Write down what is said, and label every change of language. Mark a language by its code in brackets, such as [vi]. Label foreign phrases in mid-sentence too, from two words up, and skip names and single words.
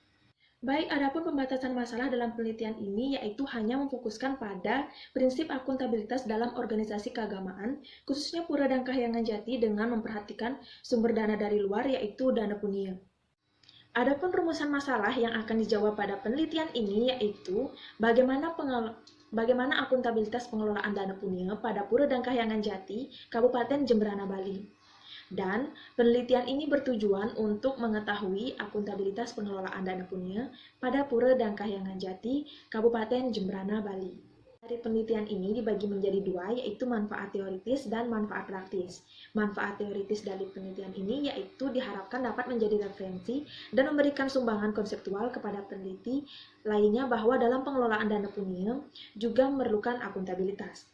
[id] Baik, adapun pembatasan masalah dalam penelitian ini yaitu hanya memfokuskan pada prinsip akuntabilitas dalam organisasi keagamaan, khususnya Pura Dangkahyangan Jati dengan memperhatikan sumber dana dari luar yaitu dana punia. Adapun rumusan masalah yang akan dijawab pada penelitian ini yaitu bagaimana akuntabilitas pengelolaan dana punia pada Pura Dangkahyangan Jati, Kabupaten Jemberana, Bali. Dan penelitian ini bertujuan untuk mengetahui akuntabilitas pengelolaan dana punia pada Pura Dangkahyangan Jati, Kabupaten Jemberana, Bali. Dari penelitian ini dibagi menjadi dua, yaitu manfaat teoritis dan manfaat praktis. Manfaat teoritis dari penelitian ini yaitu diharapkan dapat menjadi referensi dan memberikan sumbangan konseptual kepada peneliti lainnya bahwa dalam pengelolaan dana punia juga memerlukan akuntabilitas.